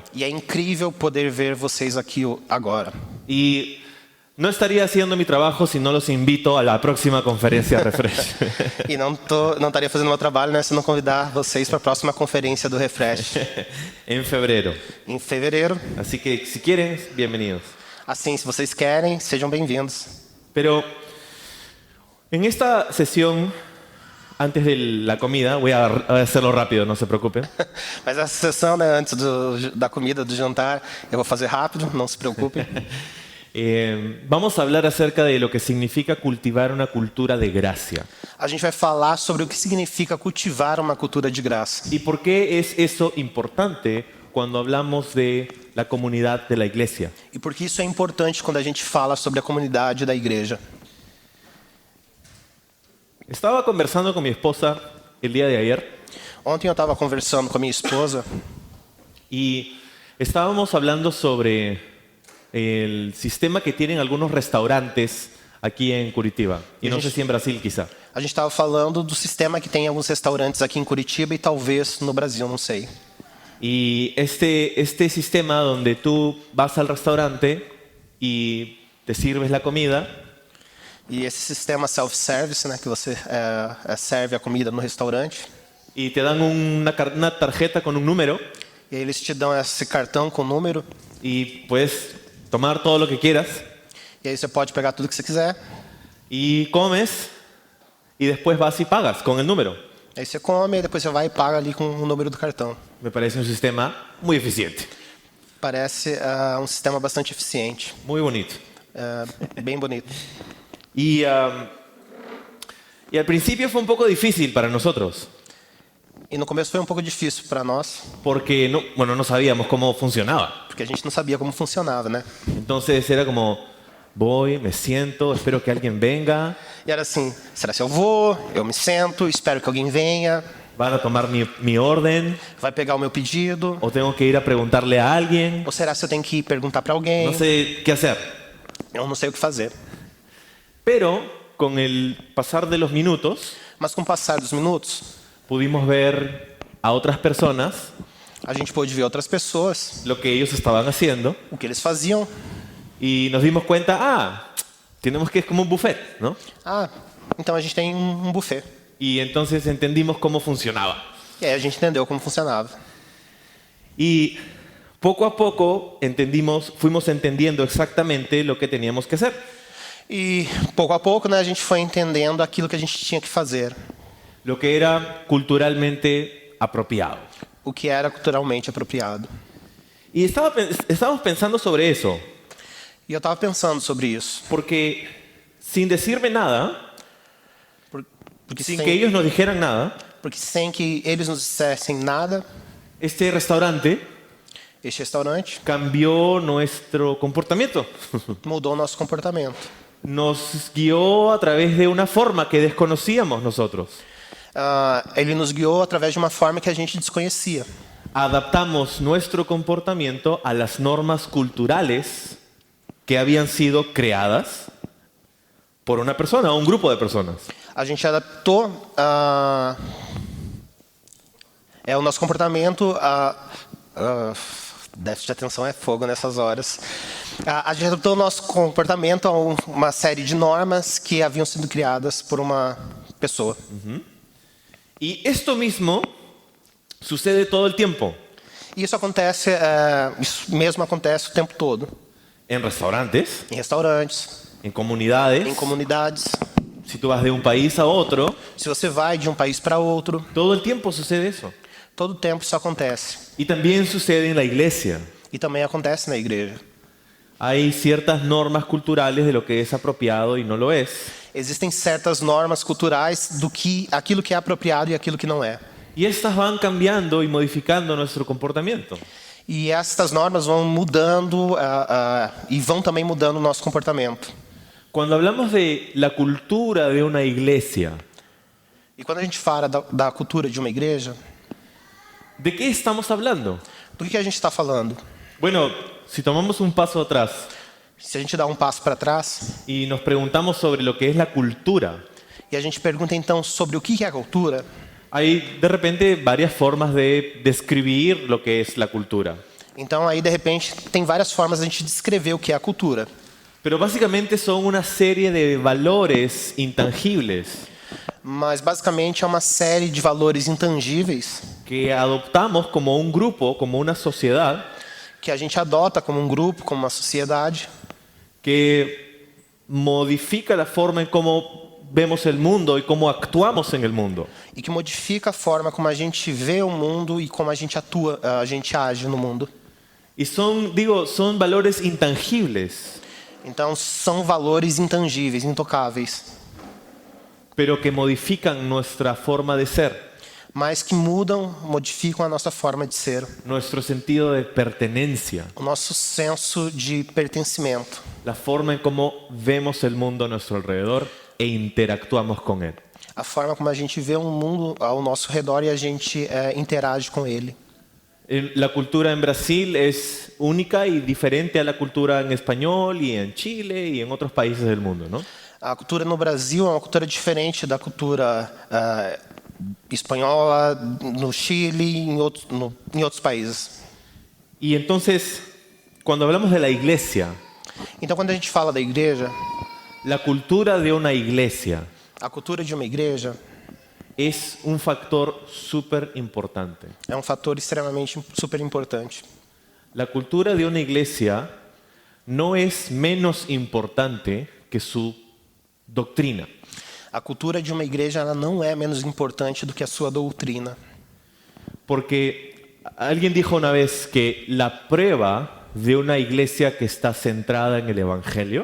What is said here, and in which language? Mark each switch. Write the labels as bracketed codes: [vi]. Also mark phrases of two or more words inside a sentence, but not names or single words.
[pt] E é incrível poder ver vocês aqui agora. [es] Y no estaría haciendo mi trabajo si no los invito a la próxima conferencia Refresh. [pt] E não estaria fazendo meu trabalho, né, se não convidar vocês para a próxima conferência do Refresh, [es] En febrero. [pt] em fevereiro. [es] Así que si quieren, bienvenidos. [pt] Assim, se vocês querem, sejam bem-vindos. [es] Pero en esta sesión, antes de la comida, voy a hacerlo rápido, no se preocupen. [pt] Mas essa sessão, né, antes da comida, do jantar, eu vou fazer rápido, não se preocupem. [es] Vamos a hablar acerca de lo que significa cultivar una cultura de gracia. [pt] A gente vai falar sobre o que significa cultivar uma cultura de graça. [es] ¿Y por qué es eso importante cuando hablamos de la comunidad de la iglesia? [pt] E por que isso é importante quando a gente fala sobre a comunidade da igreja. [es] Estaba conversando con mi esposa el día de ayer [pt] Ontem eu estava conversando com a minha esposa [es] y estábamos hablando sobre el sistema que tienen algunos restaurantes aquí en Curitiba. Y no sé si en Brasil quizá. [pt] a gente estava falando do sistema que tem em alguns restaurantes aqui em Curitiba e talvez no Brasil, não sei. [es] Y este sistema donde tú vas al restaurante y te sirves la comida [pt] E esse sistema self-service, né, que você serve a comida no restaurante, [es] y te dan una tarjeta con un número [pt] e aí eles te dão esse cartão com número, [es] y puedes tomar todo lo que quieras [pt] e aí você pode pegar tudo que você quiser, [es] y comes y después vas y pagas con el número. [pt] aí você come e depois você vai e paga ali com o número do cartão. [es] Me parece un sistema muy eficiente, [pt] Parece um sistema bastante eficiente, [es] muy bonito. [pt] bem bonito. [es] Y al principio fue un poco difícil para nosotros, [pt] E no começo foi um pouco difícil para nós, [es] porque no sabíamos cómo funcionaba. [pt] porque a gente não sabia como funcionava, né? [es] Entonces era como, voy, me siento, espero que alguien venga, [pt] E era assim, será que eu vou? Eu me sento, espero que alguém venha, [es] van a tomar mi orden, [pt] vai pegar o meu pedido, [es] o tengo que ir a preguntarle a alguien, [pt] ou será que eu tenho que ir perguntar para alguém? [es] no sé qué hacer. [pt] Eu não sei o que fazer. [es] Pero con el pasar de los minutos [pt] Mas com o passar dos minutos, [es] pudimos ver a otras personas [pt] a gente pôde ver outras pessoas, [es] lo que ellos estaban haciendo [pt] o que eles faziam. [es] y nos dimos cuenta, tenemos que es como un buffet, ¿no? [pt] Ah, então a gente tem um buffet. [es] Y entonces entendimos cómo funcionaba. [pt] E aí a gente entendeu como funcionava. [es] Y poco a poco fuimos entendiendo exactamente lo que teníamos que hacer. [pt] E pouco a pouco, né, a gente foi entendendo aquilo que a gente tinha que fazer, [es] Lo que era culturalmente apropiado. [pt] o que era culturalmente apropriado. [es] Y estábamos pensando sobre eso, [pt] E eu estava pensando sobre isso, [es] porque sin decirme nada, [pt] porque [es] sin que ellos nos dijeran nada, [pt] sem que eles nos dissessem nada, [es] este restaurante [pt] este restaurante [es] cambió nuestro comportamiento. [pt] mudou o nosso comportamento. [es] Nos guió a través de una forma que desconocíamos nosotros. [pt] Ele nos guiou através de uma forma que a gente desconhecia. [es] Adaptamos nuestro comportamiento a las normas culturales que habían sido creadas por una persona o un grupo de personas. [pt] A gente adaptou o nosso comportamento déficit de atenção é fogo nessas horas. A gente adaptou o nosso comportamento a uma série de normas que haviam sido criadas por uma pessoa. [es] Y esto mismo sucede todo el tiempo. [pt] E isso mesmo acontece o tempo todo. [es] En restaurantes, [pt] Em restaurantes, [es] en comunidades, [pt] em comunidades. [es] si tú vas de un país a otro, [pt] Se você vai de um país para outro, [es] todo el tiempo sucede eso. [pt] todo o tempo isso acontece. [es] Y también sucede en la iglesia. [pt] E também acontece na igreja. [es] Hay ciertas normas culturales de lo que es apropiado y no lo es. [pt] Existem certas normas culturais do que aquilo que é apropriado e aquilo que não é. [es] Y estas van cambiando y modificando nuestro comportamiento. [pt] E estas normas vão mudando e vão também mudando o nosso comportamento. [es] Cuando hablamos de la cultura de una iglesia, [pt] E quando a gente fala da cultura de uma igreja, [es] ¿de qué estamos hablando? [pt] do que a gente está falando? [es] Bueno, si tomamos un paso atrás [pt] Se a gente dá um passo para trás [es] y nos preguntamos sobre lo que es la cultura, [pt] e a gente pergunta então sobre o que é a cultura, [es] hay de repente varias formas de describir lo que es la cultura. [pt] então aí de repente tem várias formas de a gente descrever o que é a cultura. [es] Pero básicamente son una serie de valores intangibles [pt] Mas basicamente é uma série de valores intangíveis [es] que adoptamos como un grupo, como una sociedad, [pt] que a gente adota como um grupo, como uma sociedade, [es] que modifica la forma en cómo vemos el mundo y cómo actuamos en el mundo. [pt] e que modifica a forma como a gente vê o mundo e como a gente atua, a gente age no mundo. [es] Y son valores intangibles, [pt] Então são valores intangíveis, intocáveis, [es] pero que modifican nuestra forma de ser, [pt] mas que mudam, modificam a nossa forma de ser, [es] nuestro sentido de pertenencia, [pt] o nosso senso de pertencimento, [es] la forma en cómo vemos el mundo a nuestro alrededor e interactuamos con él. [pt] a forma como a gente vê um mundo ao nosso redor e a gente interage com ele. [es] La cultura en Brasil es única y diferente a la cultura en español y en Chile y en otros países del mundo, ¿no? [pt] A cultura no Brasil é uma cultura diferente da cultura espanhola, no Chile e em outros países. [es] Y entonces, cuando hablamos de la iglesia, [pt] Então, quando a gente fala da igreja, [es] la cultura de una iglesia [pt] a cultura de uma igreja [es] es un factor súper importante. [pt] é um fator extremamente super importante. [es] La cultura de una iglesia no es menos importante que su doctrina. [pt] A cultura de uma igreja ela não é menos importante do que a sua doutrina. [es] Porque alguien dijo una vez que la prueba de una iglesia que está centrada en el Evangelio